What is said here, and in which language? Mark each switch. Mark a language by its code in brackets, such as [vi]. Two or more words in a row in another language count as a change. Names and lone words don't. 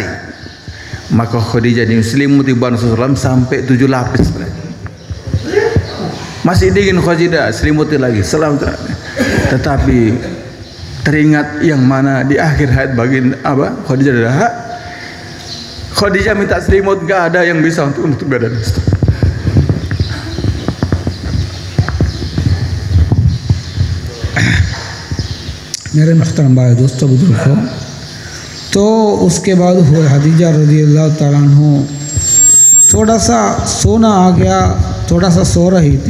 [id] Maka Khadijah diselimuti badan Rasulullah sampai 7 lapis setelah ini. Masih dingin Khadijah, selimuti lagi selamat. Tetapi teringat yang mana di akhir hayat baginda Khadijah adalah Khadijah minta selimut, gak ada yang bisa untuk menutup badan. [hi] मेरे मुहतरम भाई दोस्तों बुजुर्गों, तो उसके बाद हुआ खदीजा [ar] رضي الله تعالى عنها, [hi] तो थोड़ा सा सोना आ गया, थोड़ा सा सो रही थी।